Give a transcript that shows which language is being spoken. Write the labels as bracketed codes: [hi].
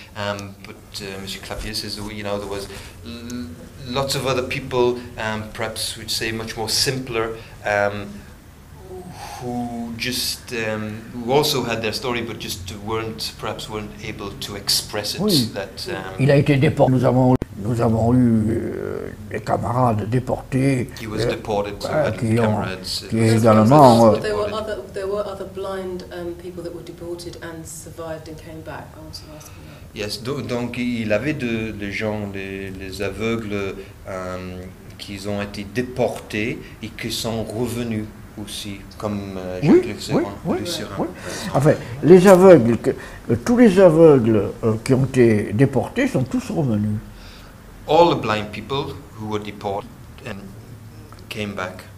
[en] But Monsieur Clapier says, you know, there was lots of other people, perhaps we'd say much more simpler, who just who also had their story, but just weren't able to express it. [fr] Oui. [en] That, [fr] il a été déporté. Nous avons eu des camarades déportés. [en] He was deported, so had comrades. [fr] Qui également. [en] There were other blind people that were deported and survived and came back. I want to ask you that. [fr] Yes, donc il avait des gens, les aveugles, qui ont été déportés et qui sont revenus aussi, comme Jacques Lucéron. Oui. Enfin, les aveugles, tous les aveugles qui ont été déportés sont tous revenus. [en] All the blind people who were deported and came back.